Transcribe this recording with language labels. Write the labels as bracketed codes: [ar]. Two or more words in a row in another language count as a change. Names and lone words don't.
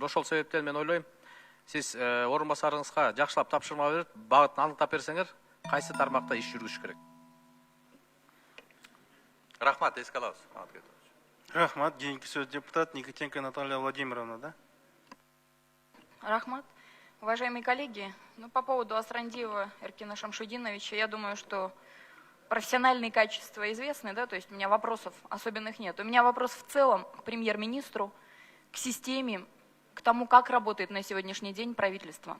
[ky] Ошол себептен мен ойлойм, сиз орун басарыңызга жакшылап тапшырма берип, багытын аныктап берсеңер, кайсы тармакта иш жүргүзүш керек? Рахмат, эске алабыз. Рахмат, кийинки сөз депутат Никитенко Наталья Владимировна, да? Рахмат. [ru] Уважаемые коллеги, по поводу Асрандиева Эркина Шамшудиновича, я думаю, что профессиональные качества известны, да, то есть у меня вопросов особенных нет. У меня вопрос в целом к премьер-министру, к системе, к тому, как работает на сегодняшний день правительство.